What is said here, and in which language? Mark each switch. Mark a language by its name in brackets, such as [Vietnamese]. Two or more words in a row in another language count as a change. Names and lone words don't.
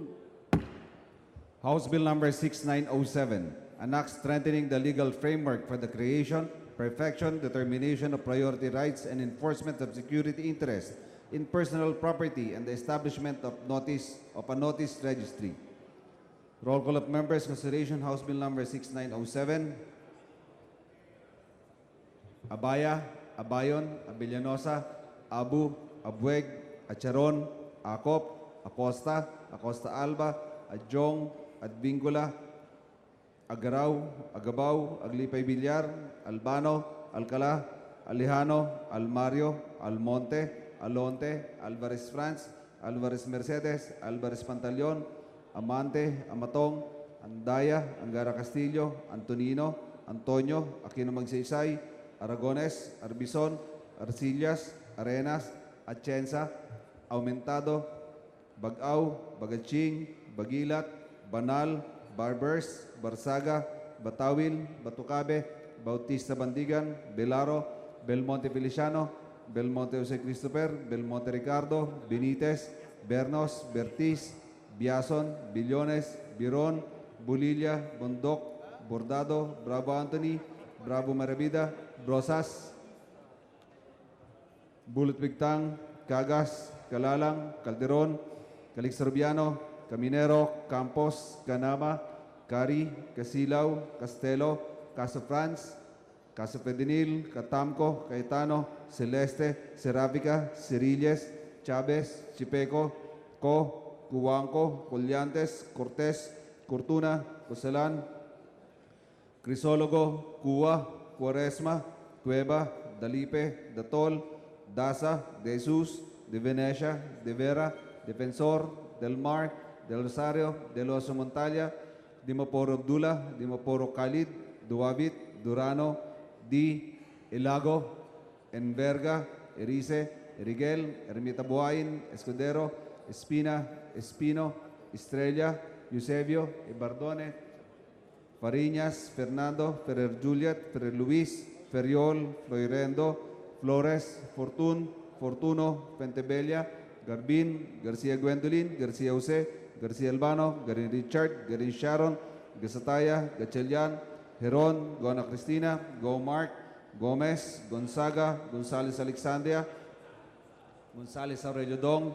[English] House Bill number 6907, an act strengthening the legal framework for the creation, perfection, determination of priority rights, and enforcement of security interests in personal property and the establishment of a notice registry. Roll call of members. Consideration House Bill number 6907. Abaya, Abayon, Abellanosa, Abu, Abueg, Acharon, Acop, Acosta, Acosta Alba, Adjong, Advingula, Agaraw, Agabaw, Aglipay Villar, Albano, Alcala, Alejano, Almario, Almonte, Alonte, Alvarez France, Alvarez Mercedes, Alvarez Pantaleon, Amante, Amatong, Andaya, Angara Castillo, Antonino, Antonio, Aquino Magsaysay, Aragones, Arbison, Arcillas, Arenas, Atienza, Aumentado, Bagaw, Bagaching, Bagilat, Banal, Barbers, Barsaga, Batawil, Batucabe, Bautista Bandigan, Belaro, Belmonte Feliciano, Belmonte Jose Christopher, Belmonte Ricardo, Benitez, Bernos, Bertiz, Biason, Billones, Biron, Bulilla, Bondok, Bordado, Bravo Anthony, Bravo Maravida, Brosas, Bulot Bigtang, Cagas, Calalang, Calderon, Calixorbiano, Caminero, Campos, Canama, Cari, Casilaw, Castelo, Caso France, Caso Pedinil, Catamco, Caetano, Celeste, Serafica, Cirilles, Chavez, Chipeco, Co, Cubanco, Colliantes, Cortés, Cortuna, Coselan, Crisólogo, Cuba, Cuaresma, Cueva, Dalipe, Datol, Daza, De Jesus, De Venecia, De Vera, Defensor, Del Mar, Del Rosario, Del Oso Montalia, Dimaporo Abdullah, Dimaporo Khalid, Duabit, Durano, Di, Ilago, Enverga, Erice, Eriguel, Ermita Buhayin, Escudero, Espina, Espino, Estrella, Eusebio, Ibardone, Fariñas, Fernando, Ferrer Juliet, Ferrer Luis, Feriol, Floirendo, Flores, Fortun, Fortuno, Pentebella, Garbin, Garcia Gwendolyn, Garcia Jose, Garcia Albano, Garin Richard, Garin Sharon, Gasataya, Gachelian, Heron, Gona Cristina, Go Mark, Gomez, Gonzaga, Gonzales Alexandria, Gonzales Aurelio Dong,